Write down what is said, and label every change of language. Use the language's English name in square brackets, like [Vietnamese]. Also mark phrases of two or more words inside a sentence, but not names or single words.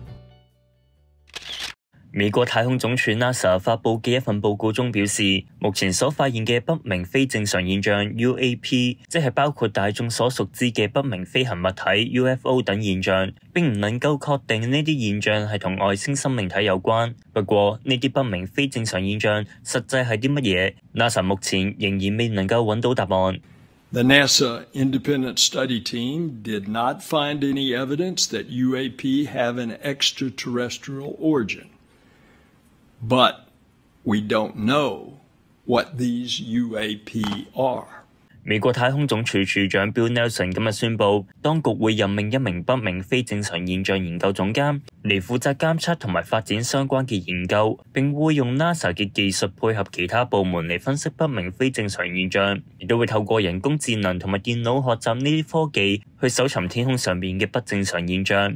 [Cantonese] 美國太空總署 NASA 發佈嘅一份報告中表示，目前所發現嘅不明非正常現象 UAP， 即係包括大眾所熟知嘅不明飛行物體 UFO 等現象，並唔能夠確定呢啲現象係同外星生命體有關。不過呢啲不明非正常現象實際係啲乜嘢 ？NASA 目前仍然未能夠揾到答案。 [English] The NASA independent study team did not find any evidence that UAP have an extraterrestrial origin. But we don't know what these UAP are. [Cantonese] 美國太空總署署長 Bill Nelson 今日宣布，當局會任命一名不明非正常現象研究總監嚟負責監測同埋發展相關嘅研究，並會用 NASA 嘅技術配合其他部門嚟分析不明非正常現象，亦都會透過人工智能同埋電腦學習呢啲科技去搜尋天空上面嘅不正常現象。